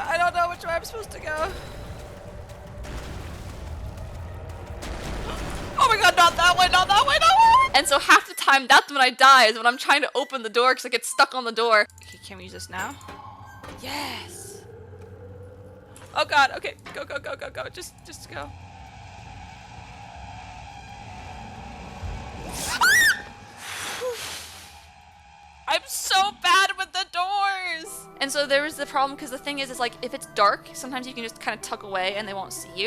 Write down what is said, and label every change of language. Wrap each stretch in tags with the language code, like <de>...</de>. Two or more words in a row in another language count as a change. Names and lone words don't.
<en>I don't know which way I'm supposed to go. Oh my god, not that way, not that way, not that way! And so half the time, that's when I die, is when I'm trying to open the door because I get stuck on the door. Okay, can we use this now? Yes! Oh god, okay, go, go, go, go, go, just go. I'm so bad with the doors! And so there was the problem because the thing is like if it's dark, sometimes you can just kind of tuck away and they won't see you.</en>